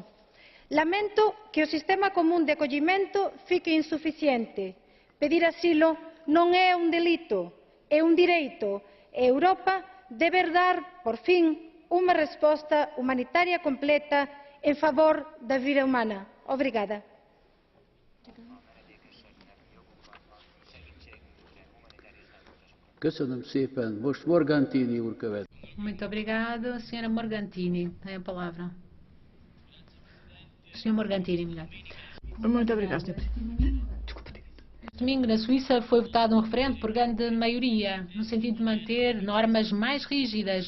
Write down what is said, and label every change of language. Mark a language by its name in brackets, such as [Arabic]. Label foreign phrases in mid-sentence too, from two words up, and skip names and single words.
[Portuguese] Lamento que o sistema comum de acolhimento fique insuficiente. Pedir asilo não é um delito, é um direito. A Europa deve dar, por fim, uma resposta humanitária completa em favor da vida humana. Obrigada. [Hungarian] Köszönöm szépen. Most Morgantini úr következik. [Portuguese] Muito obrigado, senhora Morgantini. Tem a palavra. Senhor Morgantini, melhor. Muito obrigado, Sr. Presidente. Domingo, na Suíça, foi votado um referendo por grande maioria, no sentido de manter normas mais rígidas